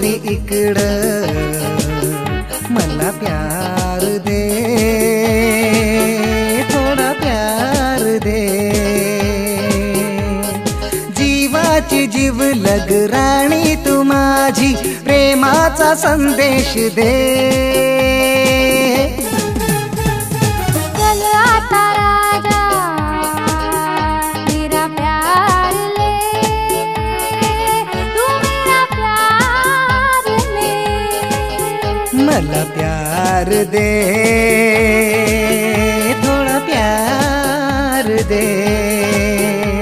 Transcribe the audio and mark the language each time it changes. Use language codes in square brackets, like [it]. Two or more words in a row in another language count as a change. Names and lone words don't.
[mr] इकडं मला प्यार दे, थोडा प्यार दे. जीवाची जीवलग राणी तू माझी, प्रेमाचा संदेश दे. [hi] चल आता राजा मेरा प्यार ले, तू मेरा प्यार ले. [mr] मला प्यार दे, थोडा प्यार दे.